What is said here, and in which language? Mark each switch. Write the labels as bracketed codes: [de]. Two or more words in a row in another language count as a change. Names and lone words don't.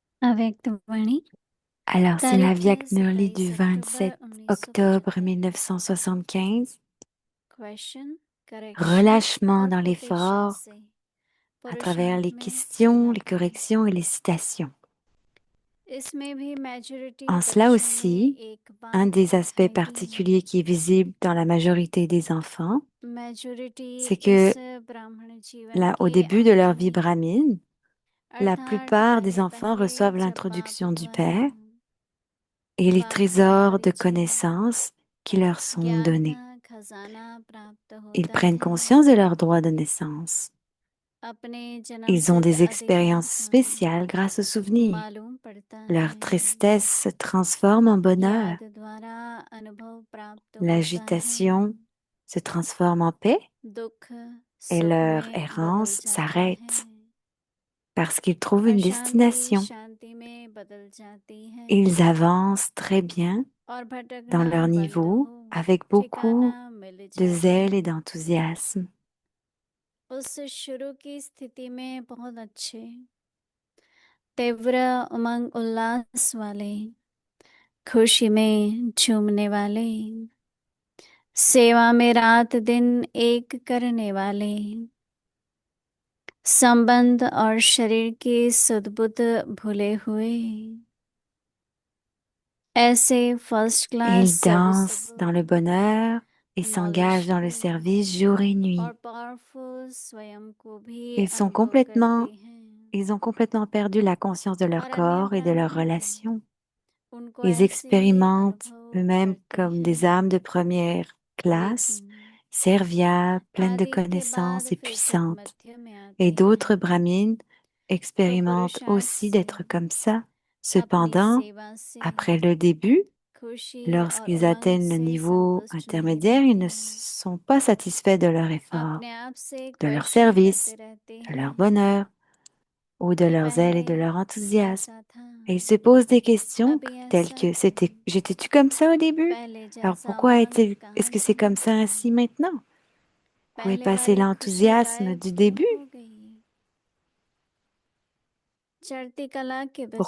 [hi] Avyaktamurli. [fr] Alors, c'est la [hi] तारीख है [fr] Vyak Murli du [hi] 27 [fr] 27 [hi] अक्टूबर [fr] octobre [hi] 1975। [fr] 1975. [en] Question, correction [fr] Relâchement [hi] और [fr] dans [hi] quotation [fr] l'effort [hi] से [fr] à travers les [hi] पुरुषार्थ में [fr] questions, [hi] सीधा [fr] les [hi] करें। [fr] corrections et les citations. [hi] इसमें भी majority [fr] En cela [hi] बच्चों [fr] aussi, [hi] में एक [fr] un [hi] बात [fr] des aspects [hi] दिखाई दी। [fr] particuliers qui est visible dans la majorité des enfants, [hi] Majority [fr] c'est que [hi] इस ब्राह्मण जीवन [fr] là, au [hi] के [fr] début de leur [hi] आरंभ [fr] vie [hi] में, [fr] brahmine, la [hi] अर्थात [fr] plupart des [hi] पहले [fr] enfants [hi] पहले [fr] reçoivent [hi] जब बाप [fr] l'introduction du [hi] द्वारा [fr] Père et les [hi] बाप [fr] trésors de [hi] दादाजी [fr] connaissances qui leur sont [hi] ज्ञान [fr] donnés. [hi] का खजाना प्राप्त [fr] Ils [hi] होता [fr] prennent [hi] है। [fr] conscience de leurs droits de naissance. [hi] अपने [fr] Ils ont [hi] जन्मसिद्ध [fr] des [hi] अधिकार [fr] expériences [hi] का [fr] spéciales grâce aux souvenirs. [hi] मालूम पड़ता [fr] Leur [hi] है। [fr] tristesse se transforme en bonheur. [hi] याद द्वारा अनुभव प्राप्त होता है। [fr] L'agitation se transforme en paix [hi] दुख [fr] et [hi] सुख [fr] leur [hi] में [fr] errance [hi] बदल जाता [fr] s'arrête [hi] है। [fr] parce qu'ils trouvent une [hi] अशांति [fr] destination. [hi] शांति में बदल जाती है [fr] Ils avancent très bien [hi] और [fr] dans [hi] भटकना [fr] leur [hi] बंद [fr] niveau [hi] हो [fr] avec beaucoup [hi] ठिकाना मिल [fr] de [hi] जाता [fr] zèle et [hi] है। [fr] d'enthousiasme. [hi] उस शुरू की स्थिति में बहुत अच्छे तीव्र उमंग उल्लास वाले खुशी में झूमने वाले सेवा में रात दिन एक करने वाले संबंध और शरीर के सद्बुद्ध भूले हुए ऐसे [en] first class [fr] Ils dansent dans le bonheur et s'engagent dans le [hi] knowledgeable [fr] service jour et nuit. [hi] और पावरफुल स्वयं को भी [fr] Ils sont [hi] अनुभव करते हैं [fr] Ils ont complètement perdu la conscience de leur [hi] और अन्य [fr] corps et de leurs [hi] ब्राह्मण [fr] relations. [hi] उनको [fr] Ils [hi] ऐसे ही [fr] expérimentent [hi] अनुभव [fr] eux-mêmes [hi] करते [fr] comme des [hi] हैं। [fr] âmes de première classe, [hi] लेकिन [fr] serviables, pleines de [hi] आदि के बाद [fr] connaissances et [hi] फिर सब [fr] puissantes. [hi] मध्य में आते [fr] Et d'autres [hi] हैं [fr] brahmines [hi] तो [fr] expérimentent [hi] पुरुषार्थ [fr] aussi [hi] से [fr] d'être comme ça. [hi] अपनी [fr] Cependant, [hi] सेवा से [fr] après le début, [hi] खुशी और [fr] lorsqu'ils [hi] उमंग [fr] atteignent le [hi] से [fr] niveau [hi] संतुष्ट नहीं [fr] intermédiaire, ils ne [hi] रहते [fr] sont pas satisfaits de leur effort, [hi] अपने आप से [fr] de leur [hi] क्वेश्चन [fr] service, [hi] करते रहते [fr] de leur [hi] हैं [fr] bonheur ou de [hi] कि [fr] leur zèle et de [hi] पहले [fr] leur enthousiasme. [hi] ऐसा था [fr] Et ils se posent des questions [hi] अभी [fr] telles [hi] ऐसा [fr] que [hi] क्यों [fr] j'étais-tu comme ça au début? [hi] पहले [fr] Alors [hi] जैसा [fr] pourquoi [hi] उमंग [fr] est-ce [hi] कहाँ [fr] que c'est comme [hi] चला [fr] ça [hi] गया [fr] ainsi maintenant? Où est [hi] पहले [fr] passé [hi] वाली खुशी [fr] l'enthousiasme [hi] गायब [fr] du [hi] क्यों [fr] début? [hi] हो गई चढ़ती कला के बजाय